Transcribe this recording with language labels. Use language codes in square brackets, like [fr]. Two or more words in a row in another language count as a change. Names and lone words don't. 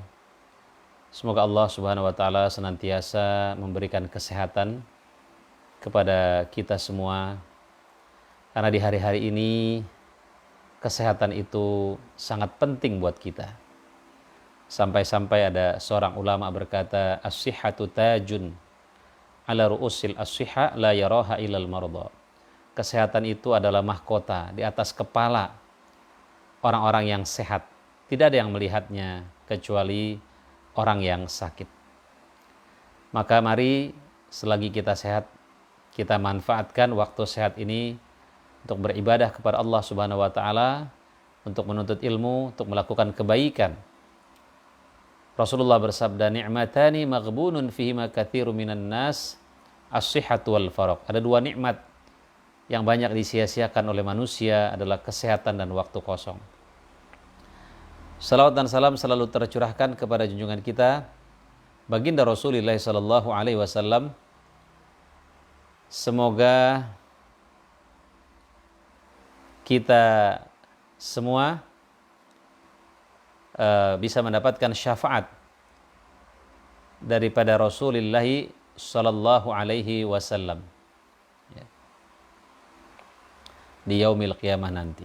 [id] Semoga Allah [ar] سبحانه وتعالى [id] senantiasa memberikan kesehatan kepada kita semua, karena di hari-hari ini kesehatan itu sangat penting buat kita. Sampai-sampai ada seorang ulama berkata, [ar] الصحة تاج على رؤوس الأصحاء لا يراها إلا المرضى. [id] Kesehatan itu adalah mahkota di atas kepala orang-orang yang sehat. Tidak ada yang melihatnya kecuali orang yang sakit. Maka mari selagi kita sehat, kita manfaatkan waktu sehat ini untuk beribadah kepada Allah [ar] سبحانه وتعالى, [id] untuk menuntut ilmu, untuk melakukan kebaikan. Rasulullah bersabda, [ar] نعمتان مغبون فيهما كثير من الناس, الصحة والفراغ. [id] Ada dua nikmat yang banyak disia-siakan oleh manusia, adalah kesehatan dan waktu kosong. Salawat dan salam selalu tercurahkan kepada junjungan kita baginda Rasulullah [ar] صلى الله عليه وسلم. [id] Semoga kita semua bisa mendapatkan syafaat daripada Rasulullah [ar] صلى الله عليه وسلم [id] di [ar] يوم القيامة [id] nanti.